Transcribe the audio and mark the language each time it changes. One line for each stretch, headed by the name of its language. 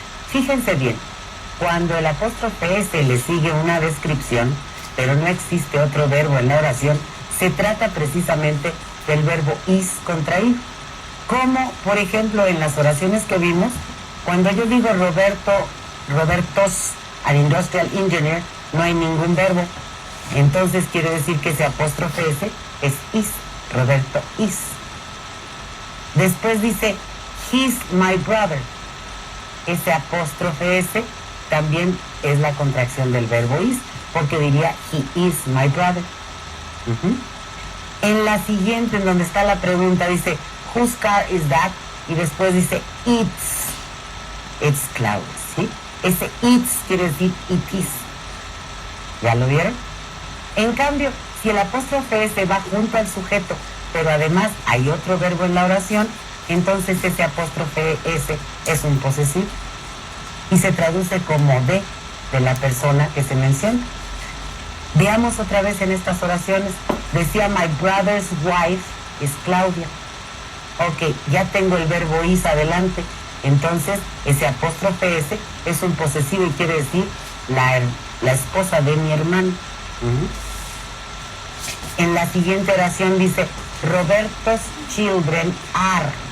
Spanish: Fíjense bien, cuando el apóstrofe S le sigue una descripción, pero no existe otro verbo en la oración, se trata precisamente del verbo is contraído. Como, por ejemplo, en las oraciones que vimos, cuando yo digo
English: Roberto's an industrial engineer,
Spanish: no hay ningún verbo. Entonces quiere decir que ese apóstrofe S es is, Roberto is. Después dice,
English: he's my brother.
Spanish: Ese apóstrofe S también es la contracción del verbo is, porque diría,
English: he is my brother.
Spanish: En la siguiente, en donde está la pregunta, dice,
English: whose car is that?
Spanish: Y después dice, it's Claudia, ¿sí? Ese it's quiere decir it is. ¿Ya lo vieron? En cambio, si el apóstrofe S va junto al sujeto, pero además hay otro verbo en la oración, entonces ese apóstrofe S es un posesivo y se traduce como de la persona que se menciona. Veamos otra vez en estas oraciones. Decía,
English: my brother's wife is Claudia.
Spanish: Ok, ya tengo el verbo is adelante. Entonces, ese apóstrofe S es un posesivo y quiere decir la esposa de mi hermano. En la siguiente oración dice,
English: Roberto's children are.